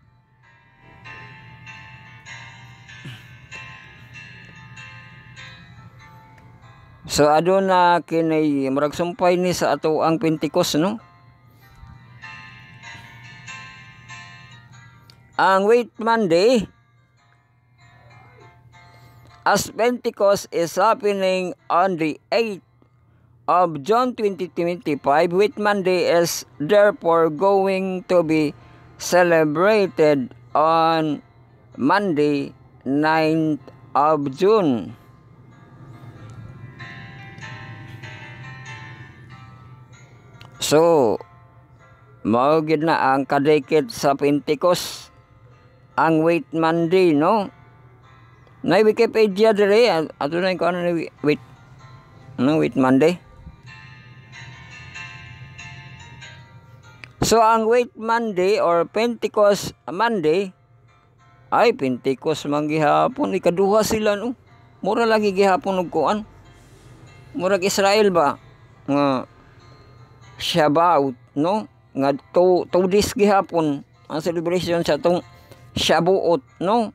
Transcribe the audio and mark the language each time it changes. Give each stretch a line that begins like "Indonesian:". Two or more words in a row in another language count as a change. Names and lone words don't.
Cebuano: So aduna kini murag sumpay ni sa ato ang Pentecost, no?
English: Ang Wait Monday as Pentecost is happening on the 8th of June 2025, Wait Monday is therefore going to be celebrated on Monday, 9th of June.
Cebuano: So, mao gid na ang kadikit sa Pentecost ang Wait Monday, no? Na Wikipedia dire ato na ko ano Wait Monday. So ang Wait Monday or Pentecost Monday ay Pentecost man gihapon, ikaduha sila, no? Mura lagi gihapon og kuan. Murag Israel ba nga Shabbat, no? Nga 2 days gihapon ang celebration sa tong Shabuot, no?